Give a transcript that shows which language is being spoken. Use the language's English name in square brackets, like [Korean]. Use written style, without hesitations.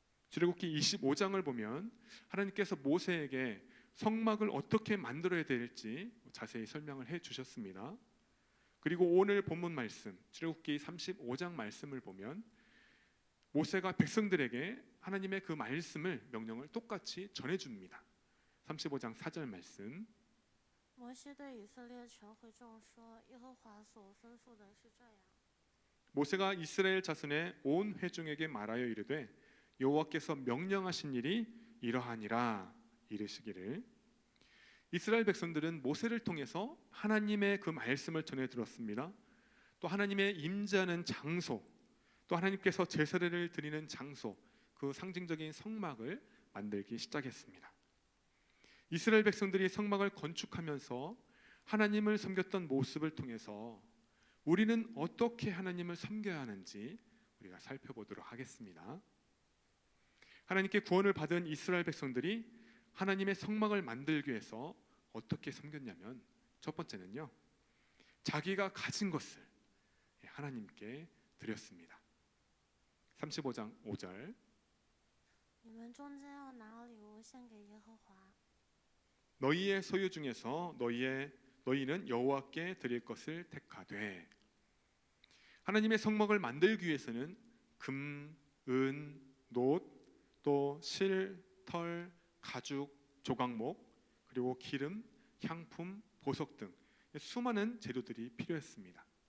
[Korean] 출애굽기 25장을 보면 하나님께서 모세에게 성막을 어떻게 만들어야 될지 자세히 설명을 해 주셨습니다. 그리고 오늘 본문 말씀 출애굽기 35장 말씀을 보면 모세가 백성들에게 하나님의 그 말씀을 명령을 똑같이 전해줍니다. 35장 4절 말씀. [Chinese] 摩西对以色列全会众说：“耶和华所吩咐的是这样。 [Korean] 모세가 이스라엘 자손의 온 회중에게 말하여 이르되 여호와께서 명령하신 일이 이러하니라 이르시기를. 이스라엘 백성들은 모세를 통해서 하나님의 그 말씀을 전해 들었습니다. 또 하나님의 임재하는 장소, 또 하나님께서 제사를 드리는 장소, 그 상징적인 성막을 만들기 시작했습니다. 이스라엘 백성들이 성막을 건축하면서 하나님을 섬겼던 모습을 통해서 우리는 어떻게 하나님을 섬겨야 하는지 우리가 살펴보도록 하겠습니다. 하나님께 구원을 받은 이스라엘 백성들이 하나님의 성막을 만들기 위해서 어떻게 섬겼냐면 첫 번째는요, 자기가 가진 것을 하나님께 드렸습니다. 35장 5절. [Chinese] 你们们中间要拿礼物献给耶和华。 [Korean] 너희의 소유 중에서 너희는 여호와께 드릴 것을 택하되. 하나님의 성막을 만들기 위해서는 금, 은, 놋, 또 실, 털, 가죽, 조각목, 그리고 기름, 향품, 보석 등 수많은 재료들이 필요했습니다.